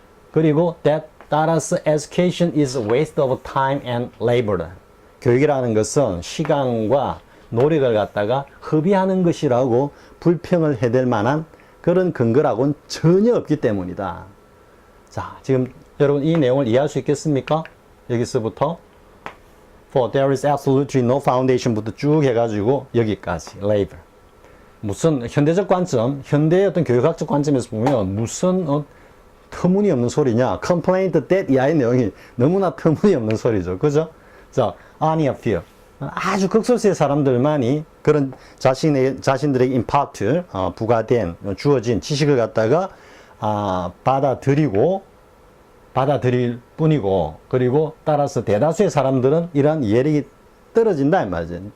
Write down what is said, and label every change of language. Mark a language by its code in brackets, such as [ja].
[en] 그리고 that, 따라서 education is a waste of time and labor. [ko] 교육이라는 것은 시간과 노력을 갖다가 허비하는 것이라고 불평을 해댈 만한 그런 근거라고는 전혀 없기 때문이다. 자, 지금 여러분 이 내용을 이해할 수 있겠습니까? 여기서부터 [en] for there is absolutely no foundation [ko] 부터 쭉 해가지고 여기까지 labor. 무슨 현대적 관점, 현대의 어떤 교육학적 관점에서 보면 무슨 터무니없는 소리냐, [en] complaint that [ko] 이하의 내용이 너무나 터무니없는 소리죠. 그죠? 자, [en] only a few. [ko] 아주 극소수의 사람들만이 그런 자신들에게 impart, 부과된, 주어진 지식을 갖다가 받아들일 뿐이고, 그리고 따라서 대다수의 사람들은 이러한 이해력이 떨어진다 이 말이죠.